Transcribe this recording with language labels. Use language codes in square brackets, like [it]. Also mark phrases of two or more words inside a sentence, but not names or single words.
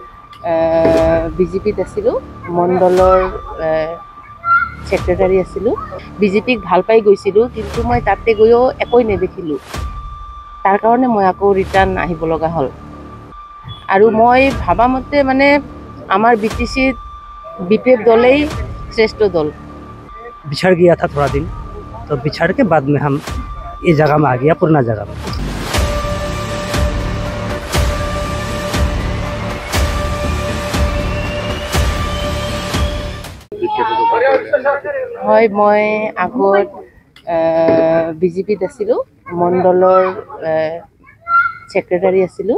[as] বিজেপিত আছিলোঁ, মণ্ডলৰ ছেক্ৰেটাৰী আছিলোঁ। বিজেপিক ভাল পাই গৈছিলোঁ, কিন্তু মই তাতে গৈও একোই নেদেখিলোঁ। তাৰ কাৰণে মই আকৌ ৰিটাৰ্ণ আহিব লগা হ'ল। আৰু মই ভাবা মতে মানে আমাৰ BTCত BPF দলেই শ্ৰেষ্ঠ দল। [hi] बिछड़ गया था थोड़ा दिन, तो बिछड़ के बाद में हम इस जगह में आ गया, पुराना जगह में। [as] হয়, মই আগত বিজেপিত আছিলোঁ, মণ্ডলৰ ছেক্ৰেটাৰী আছিলোঁ।